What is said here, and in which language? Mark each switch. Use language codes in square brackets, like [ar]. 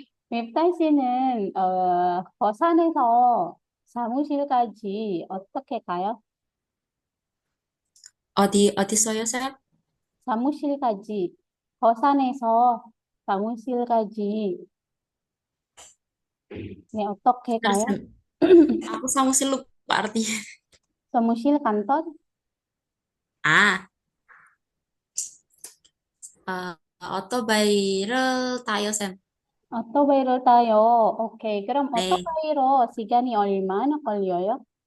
[ko] 맵달 씨는 거산에서 사무실까지 어떻게 가요? 어디 써요, 쌤? 사무실까지 거산에서 사무실까지 네, 어떻게 [id] Terus, [ko] 가요? [id] aku sama sih lupa artinya. [ko] 사무실 kantor Ah, 오토바이를 타요, 쌤. 오토바이를 타요. 오케이. 그럼 네, 오토바이로 시간이 얼마나 걸려요?